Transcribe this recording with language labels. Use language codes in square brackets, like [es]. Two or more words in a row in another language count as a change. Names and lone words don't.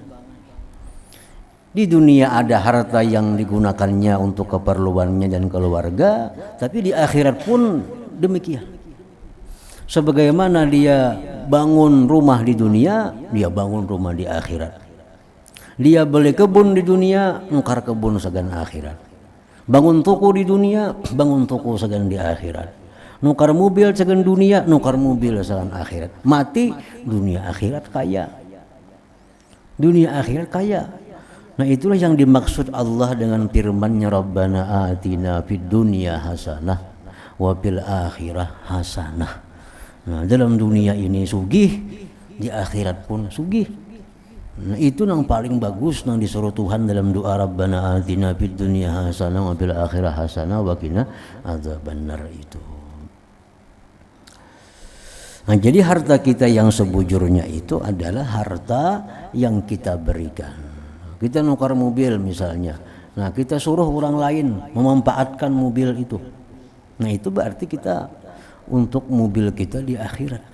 [id] Di dunia ada harta yang digunakannya untuk keperluannya dan keluarga, tapi di akhirat pun demikian. Sebagaimana dia bangun rumah di dunia, dia bangun rumah di akhirat. [bjn] Dia beli kebun di dunia, nukar kebun sagan akhirat. Bangun toko di dunia, bangun toko sagan di akhirat. Nukar mobil sagan dunia, nukar mobil sagan akhirat. [id] Mati, dunia akhirat kaya. Dunia akhirat kaya. Nah, itulah yang dimaksud Allah dengan firman-Nya, [ar] ربنا آتنا في الدنيا حسنة وفي الآخرة حسنة. [id] Nah, dalam dunia ini sugih, di akhirat pun sugih. Nah, itu yang paling bagus yang disuruh Tuhan dalam doa, [ar] ربنا آتنا في الدنيا حسنة وفي الآخرة حسنة وقنا عذاب النار itu. [id] Nah, jadi harta kita yang sebujurnya itu adalah harta yang kita berikan. Kita nukar mobil misalnya, nah kita suruh orang lain memanfaatkan mobil itu. Nah, itu berarti kita untuk mobil kita di akhirat.